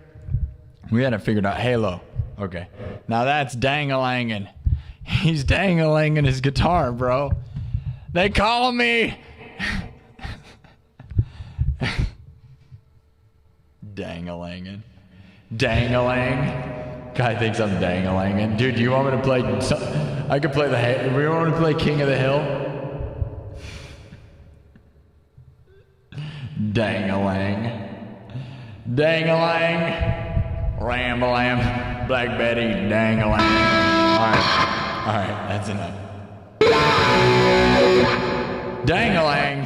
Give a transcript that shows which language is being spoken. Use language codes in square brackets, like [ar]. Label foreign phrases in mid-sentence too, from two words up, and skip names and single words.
[en] We had it figured out. Halo. Okay, now that's dang-a-langin'. He's dang-a-langin' his guitar, bro. They call me dang-a-langin'. Dang-a-lang. Guy thinks I'm dang-a-langin'. Dude, do you want me to play? I could play the. Do you want me to play King of the Hill? Dang-a-lang. Dang-a-lang. Ram-a-lam. Black Betty. Dang-a-lang. All right, that's enough. Dang-a-lang.